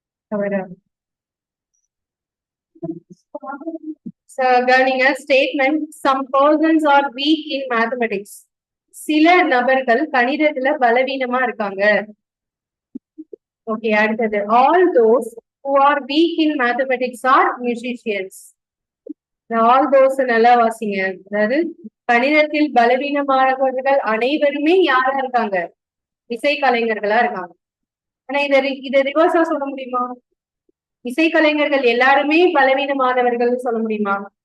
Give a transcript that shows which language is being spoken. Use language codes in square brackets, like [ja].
[ta] தவறா? கவனிங்க, [en] Statement some persons are weak in mathematics. [ta] சில நபர்கள் கணிதத்துல பலவீனமா இருக்காங்க. [en] okay, [ta] அடுத்தது [en] All those who are weak in mathematics are musicians. All those [ta] நல்லா வாசிங்க. அதாவது கணிதத்தில் பலவீனமானவர்கள் அனைவருமே யாரா இருக்காங்க? இசை கலைஞர்களா இருக்காங்க. ஆனா இதை ரிவர்ஸா சொல்ல முடியுமா? இசை கலைஞர்கள் எல்லாருமே பலவீனமானவர்கள் சொல்ல முடியுமா?